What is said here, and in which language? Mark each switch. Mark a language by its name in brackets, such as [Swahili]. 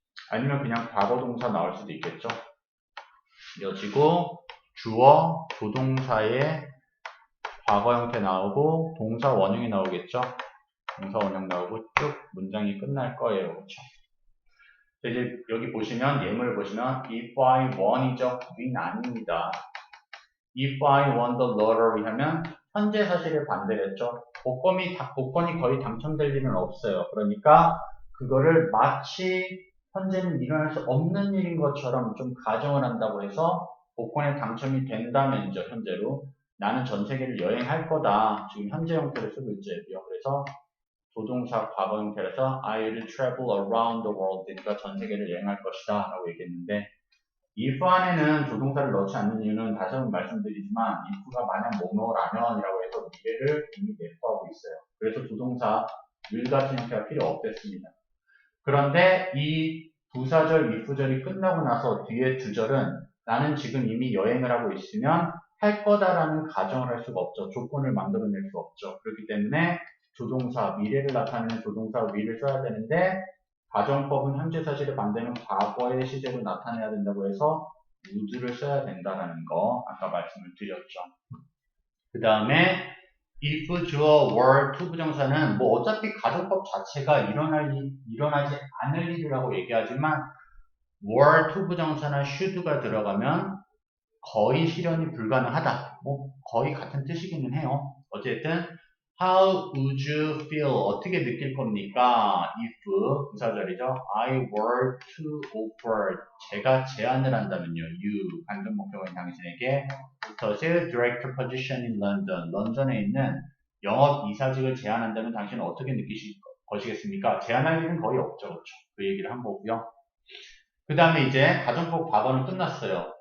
[Korean] 아니면 그냥 과거 동사 나올 수도 있겠죠. 이어지고 주어, 조동사의 과거 형태 나오고 동사 원형이 나오겠죠. 동사 원형 나오고 쭉 문장이 끝날 거예요. 그렇죠? 이제 여기 보시면 예문을 보시면 [English] if I won [Korean] 이죠. win 아닙니다. [English] if I won the lottery [Korean] 하면 현재 사실에 반대했죠. 복권이 거의 당첨될 일은 없어요. 그러니까 그거를 마치 현재는 일어날 수 없는 일인 것처럼 좀 가정을 한다고 해서 복권에 당첨이 된다면이죠. 현재로 나는 전 세계를 여행할 거다. 지금 현재 형태를 쓰고 있죠. 그래서 조동사 과거 형태라서 [English] I will travel around the world. [Korean] 그러니까 전 세계를 여행할 것이다 라고 얘기했는데 if 안에는 조동사를 넣지 않는 이유는 다시 한번 말씀드리지만 if가 만약 뭐뭐라면이라고 해서 미래를 이미 내포하고 있어요. 그래서 조동사 will 같은 형태가 필요 없겠습니다. 그런데 이 부사절, if절이 끝나고 나서 뒤에 주절은 나는 지금 이미 여행을 하고 있으면 할 거다라는 가정을 할 수가 없죠. 조건을 만들어낼 수 없죠. 그렇기 때문에 조동사, 미래를 나타내는 조동사 will을 써야 되는데 가정법은 현재 사실에 반대는 과거의 시제로 나타내야 된다고 해서 would를 써야 된다는 거 아까 말씀을 드렸죠. 그 다음에 if, 주어, were, 투부정사는 뭐 어차피 가정법 자체가 일어나지 않을 일이라고 얘기하지만 were, 투부정사나 should가 들어가면 거의 실현이 불가능하다. 뭐 거의 같은 뜻이기는 해요. 어쨌든 [English] How would you feel? [Korean] 어떻게 느낄 겁니까? if 부사절이죠. [English] I were to offer [Korean] 제가 제안을 한다면요. you 관전 목적어인 당신에게 [English] the sales director position in London [Korean] 런던에 있는 영업 이사직을 제안한다면 당신은 어떻게 느끼실 것이겠습니까? 제안할 일은 거의 없죠. 그렇죠? 그 얘기를 한 거고요. 그 다음에 이제 가정법 과거는 끝났어요.